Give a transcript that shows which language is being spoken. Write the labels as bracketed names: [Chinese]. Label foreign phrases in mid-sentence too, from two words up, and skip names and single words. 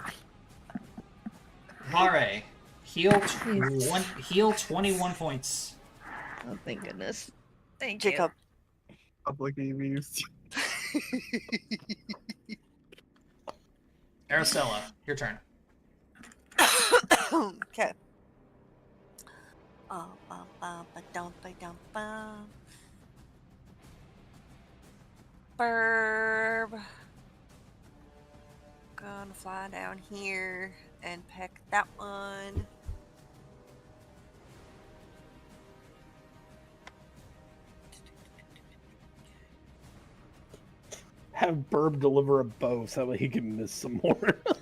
[English] Vare, heal 21 points. Oh, thank goodness. Thank Jacob. Public EVs. Araceli, your turn. Okay. Oh, ba, ba, ba, dum, ba, dum, ba. Burb. Gonna fly down here and peck that one. Have Burb deliver a bow so that way he can miss some more.